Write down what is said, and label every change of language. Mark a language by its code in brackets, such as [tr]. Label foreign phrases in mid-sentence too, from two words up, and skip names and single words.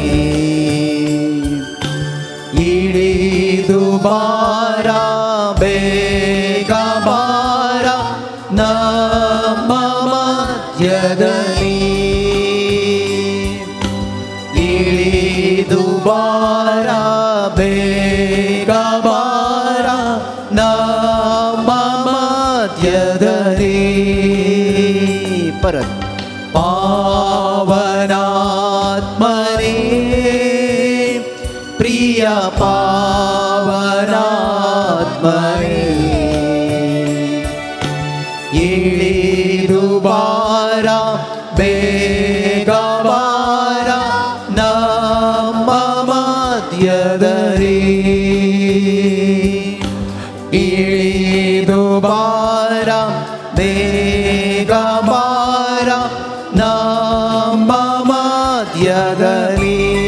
[kn] ಇಳಿದು ಬಾರ ಬೇಗ ಬಾರ ನಮ್ಮ ಮಧ್ಯದಲ್ಲಿ, ಇಳಿದು ಬಾರ ಬೇಗ ಬಾರ ನಮ್ಮ ಮಧ್ಯದಲ್ಲಿ. [kok] परत [kn] ಪಾವನಾತ್ಮನೇ, ಪ್ರಿಯ ಪಾವನಾತ್ಮನೇ, इಳಿದು ಬಾರ ಬೇಗ ಬಾರ ನಮ್ಮ ಮಧ್ಯದಲ್ಲಿ, ಇಳಿದು ಬಾರ ಬೇಗ ಬಾರ ನಮ್ಮ ಮಧ್ಯದಲ್ಲಿ.